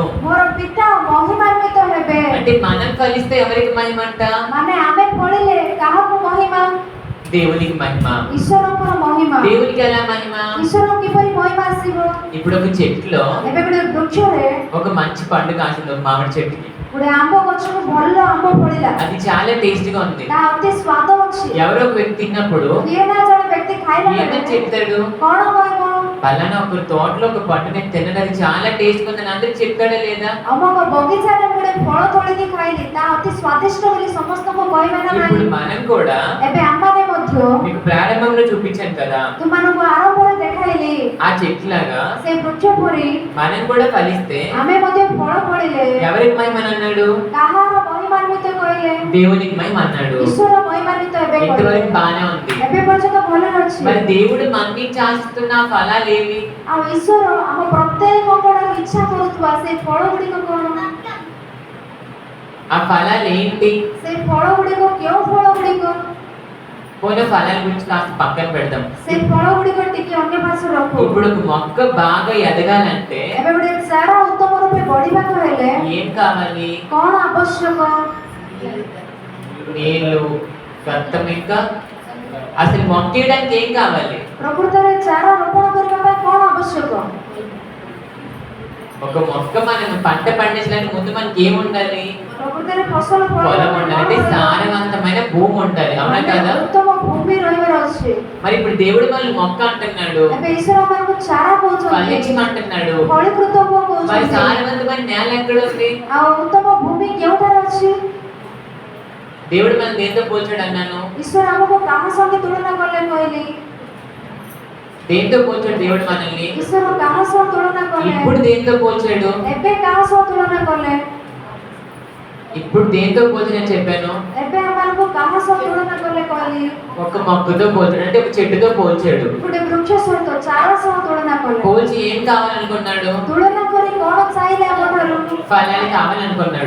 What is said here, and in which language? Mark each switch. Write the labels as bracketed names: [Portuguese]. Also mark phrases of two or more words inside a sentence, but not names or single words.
[Odia] ମୋର ପିତା ମହିମାନ୍ୱିତ ହେବେ। [Telugu] అంటే మనం ఫలిస్తే ఎవరికి మహిమ అంట? [Odia] ମାନେ ଆମେ ଫଳିଲେ କାହାକୁ ମହିମା? [Telugu] దేవునికి మహిమ. [Odia] ଈଶ୍ୱରଙ୍କର ମହିମା। [Telugu] దేవునికి ఎలా మహిమ? [Odia] ଈଶ୍ୱରଙ୍କୁ କିପରି ମହିମା ଆସିବ? [Telugu] ఇప్పుడు ఒక చెట్టులో [Odia] ଏବେ ଗୋଟେ ବୃକ୍ଷରେ [Telugu] ఒక మంచి పండు కాసింది, ఒక మామిడి చెట్టుకి. [Odia] ଗୋଟେ ଆମ୍ବ ଗଛକୁ ଭଲ ଆମ୍ବ ଫଳିଲା। [Telugu] అది చాలా టేస్టీగా ఉంది. [Odia] ତା ଅତି ସ୍ୱାଦ ଅଛି। [Telugu] ఎవరో ఒక వ్యక్తి తిన్నప్పుడు [Odia] କିଏ ନା ଜଣେ ବ୍ୟକ୍ତି ଖାଇଲା [Telugu] ఏమని [Odia] ବେଳେ [Telugu] చెప్తాడు? [Odia] କଣ କହିବ? [Telugu] పలానా ఒక తోటలో ఒక పండు నేను తిన్నది, అది చాలా టేస్ట్ ఉందని అందరికి చెప్తాడా లేదా? [Odia] ଅମକ ବଗିଚାରେ ମୁଁ ଗୋଟେ ଫଳ ତୋଳିକି ଖାଇଲି, ତା ଅତି ସ୍ୱାଦିଷ୍ଟ ବୋଲି ସମସ୍ତଙ୍କୁ କହିବେ ନା [Telugu] ఇప్పుడు [Odia] ନାହିଁ? [Telugu] మనం కూడా [Odia] ଏବେ ଆମମାନେ ମଧ୍ୟ [Telugu] మీకు ప్రారంభంలో చూపించాను కదా, [Odia] ତୁମମାନଙ୍କୁ ଆରମ୍ଭରେ ଦେଖାଇଲି [Telugu] ఆ చెట్టులాగా [Odia] ସେ ବୃକ୍ଷ ପରି [Telugu] మనం కూడా ఫలిస్తే [Odia] ଆମେ ମଧ୍ୟ ଫଳ ଫଳିଲେ [Telugu] ఎవరికి మహిమ అన్నాడు? [Odia] କାହାର ମହିମାନ୍ୱିତ କହିଲେ? [Telugu] దేవునికి మహిమ అన్నాడు. [Odia] ଈଶ୍ୱର ମହିମାନ୍ୱିତ ହେବେ [Telugu] ఇంతవరకు [Odia] କହିଲେ। [Telugu] బానే ఉంది. [Odia] ଏବେ పର୍ଯ୍ୟନ୍ତ ଭଲରେ ଅଛି। [Telugu] మరి దేవుడు మన నుంచి ఆశిస్తున్న ఆ ఫలాలు ఏవి? [Odia] ଆଉ ଈଶ୍ୱର ଆମ ପ୍ରତ୍ୟେକଙ୍କର ଇଚ୍ଛା କରୁଥିବା ସେ ଫଳ ଗୁଡ଼ିକ କଣ? [Telugu] ఆ ఫలాలు ఏంటి? [Odia] ସେ ଫଳ ଗୁଡ଼ିକ କେଉଁ ଫଳ ଗୁଡ଼ିକ? [Telugu] పోయిన ఫలాల గురించి కాస్త పక్కన పెడదాం. [Odia] ସେ ଫଳ ଗୁଡ଼ିକ ଟିକେ ଅନ୍ୟ ପାର୍ଶ୍ୱରେ ରଖୁ। [Telugu] ఇప్పుడు ఒక మొక్క బాగా ఎదగాలంటే [Odia] ଏବେ ଗୋଟେ ଚାରା ଉତ୍ତମ ରୂପେ ବଢିବାକୁ ହେଲେ [Telugu] ఏం కావాలి? [Odia] କଣ ଆବଶ୍ୟକ? [Telugu] నీళ్లు, రక్తం, ఇంకా అసలు మొక్క వేయడానికి ఏం కావాలి? [Odia] ପ୍ରକୃତରେ ଚାରା ରୋପଣ କରିବା ପାଇଁ କଣ ଆବଶ୍ୟକ? [Telugu] ఒక మొక్క మనం పంట పండించడానికి ముందు మనకి ఏం ఉండాలి? [Odia] ପ୍ରକୃତରେ ଫସଲ [Telugu] పొలం ఉండాలి, అంటే సారవంతమైన భూమి ఉండాలి, అవునా కదా? [Odia] ଉତ୍ତମ ଭୂମି ରହିବାର ଅଛି। [Telugu] మరి ఇప్పుడు దేవుడు మనల్ని మొక్క అంటున్నాడు, [Odia] ଏବେ ଈଶ୍ୱର ଆମକୁ ଚାରା କହୁଛନ୍ତି, [Telugu] ఫలించమంటున్నాడు. [Odia] ଫଳୀକୃତ ହୁଅ [Telugu] మరి [Odia] କହୁଛନ୍ତି। [Telugu] సారవంతమైన నేల ఎక్కడ ఉంది? [Odia] ଆଉ ଉତ୍ତମ ଭୂମି କେଉଁଠାରେ ଅଛି? [Telugu] దేవుడు మనం దేంతో పోల్చాడు అన్నాను? [Odia] ଈଶ୍ୱର ଆମକୁ କାହା ସଙ୍ଗେ ତୁଳନା କଲେ କହିଲି? [Telugu] దేంతో పోల్చాడు దేవుడు మనల్ని? [Odia] ଈଶ୍ୱର କାହା ସହ ତୁଳନା କଲେ? [Telugu] ఇప్పుడు దేంతో పోల్చాడు? [Odia] ଏବେ କାହା ସହ ତୁଳନା କଲେ? [Telugu] ఇప్పుడు దేంతో పోల్చాడని చెప్పాను? [Odia] ଏବେ ଆମମାନଙ୍କୁ କାହା ସହ ତୁଳନା କଲେ କହିଲି? [Telugu] ఒక మొక్కతో పోల్చాడు, అంటే ఒక చెట్టుతో పోల్చాడు. [Odia] ଗୋଟେ ବୃକ୍ଷ ସହିତ ଚାରା ସହ ତୁଳନା କଲେ। [Telugu] పోల్చి ఏం కావాలనుకున్నాడు? [Odia] ତୁଳନା କରି କଣ చాయిలే అమ్మటారు [Telugu] ఫలాలు కావాలనుకున్నాడు.